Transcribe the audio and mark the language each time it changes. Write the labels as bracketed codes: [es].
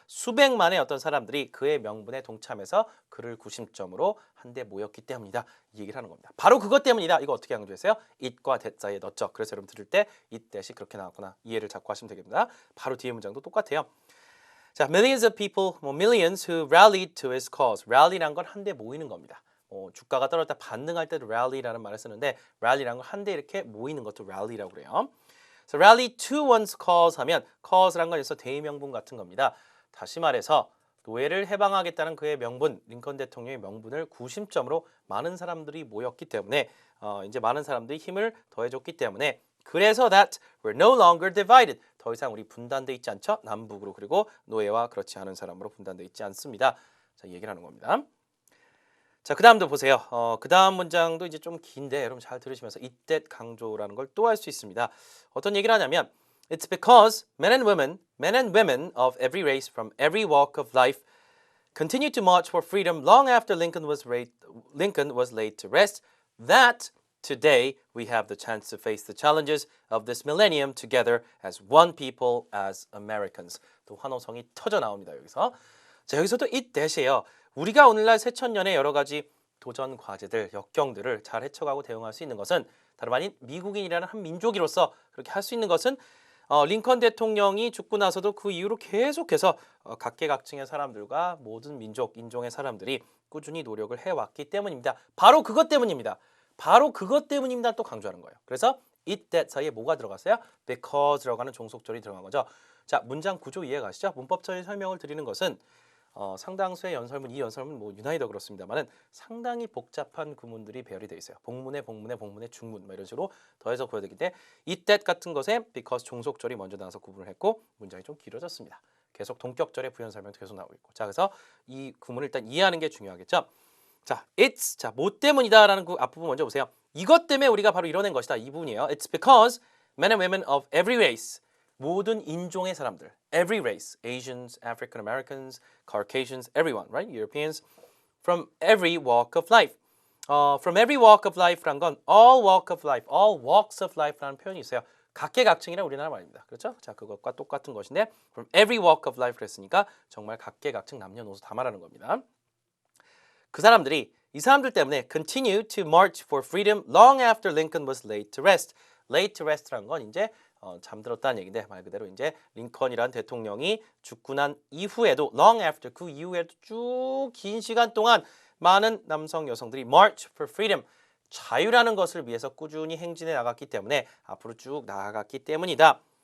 [ko] 수백만의 어떤 사람들이 그의 명분에 동참해서 그를 구심점으로 한데 모였기 때문이다. 이 얘기를 하는 겁니다. 바로 그것 때문이다. 이거 어떻게 강조했어요? it과 that 사이에 넣었죠. 그래서 여러분 들을 때 it that이 그렇게 나왔구나. 이해를 잡고 하시면 되겠습니다. 바로 뒤에 문장도 똑같아요. [en] 자, millions of people, millions who rallied to his cause. [ko] rally란 건 한데 모이는 겁니다. 주가가 떨어질 때 반등할 때도 rally라는 말을 쓰는데 rally란 건 한데 이렇게 모이는 것도 rally라고 그래요. So rally to one's cause 하면 cause란 건 여기서 대의명분 같은 겁니다. 다시 말해서 노예를 해방하겠다는 그의 명분, 링컨 대통령의 명분을 구심점으로 많은 사람들이 모였기 때문에 이제 많은 사람들이 힘을 더해줬기 때문에 그래서 [en] that we're no longer divided. [ko] 더 이상 우리 분단돼 있지 않죠? 남북으로 그리고 노예와 그렇지 않은 사람으로 분단돼 있지 않습니다. 자, 얘기를 하는 겁니다. 자, 그 다음도 보세요. 그 다음 문장도 이제 좀 긴데 여러분 잘 들으시면서 이때 강조라는 걸 또 할 수 있습니다. 어떤 얘기를 하냐면 [en] It's because men and women of every race from every walk of life continued to march for freedom long after Lincoln was laid to rest that today we have the chance to face the challenges of this millennium together as one people as Americans. [ko] 또 환호성이 터져 나옵니다. 여기서. 자, 여기서도 이 대시에요. 우리가 오늘날 새천년의 여러 가지 도전 과제들, 역경들을 잘 헤쳐가고 대응할 수 있는 것은 다름 아닌 미국인이라는 한 민족으로서 그렇게 할 수 있는 것은 링컨 대통령이 죽고 나서도 그 이후로 계속해서 각계각층의 사람들과 모든 민족, 인종의 사람들이 꾸준히 노력을 해왔기 때문입니다. 바로 그것 때문입니다. 바로 그것 때문입니다. 또 강조하는 거예요. 그래서 it, that 사이에 뭐가 들어갔어요? because라고 하는 종속절이 들어간 거죠. 자, 문장 구조 이해 가시죠? 문법적인 설명을 드리는 것은 상당수의 연설문, 이 연설문 뭐 유난히도 그렇습니다만은 상당히 복잡한 구문들이 배열이 되어 있어요. 복문에 중문 이런 식으로 더해서 보여야 되기 때문에 it, that 같은 것에 because 종속절이 먼저 나와서 구분을 했고 문장이 좀 길어졌습니다. 계속 동격절의 부연 설명도 계속 나오고 있고. 자, 그래서 이 구문을 일단 이해하는 게 중요하겠죠. 자, it's 자, 뭐 때문이다라는 그 앞부분 먼저 보세요. 이것 때문에 우리가 바로 이뤄낸 것이다. 이 부분이에요. [en] It's because men and women of every race [ko] 모든 인종의 사람들, [en] every race, Asians, African Americans, Caucasians, everyone, right? Europeans, from every walk of life. From every walk of life란 건 all walk of life, all walks of life라는 [ko] 표현이 있어요. 각계각층이란 우리나라 말입니다. 그렇죠? 자, 그것과 똑같은 것인데 from every walk of life 그랬으니까 정말 각계각층 남녀노소 다 말하는 겁니다. 그 사람들이 이 사람들 때문에 [en] continue to march for freedom long after Lincoln was laid to rest. [ko] laid to rest라는 건 이제 잠들었다는 얘기인데 말 그대로 이제 링컨이란 대통령이 죽고 난 이후에도 long after 그 이후에도 쭉 긴 시간 동안 많은 남성 여성들이 [en] march for freedom [ko] 자유라는 것을 위해서 꾸준히 행진해 나갔기 때문에 앞으로 쭉 나아갔기 때문이다.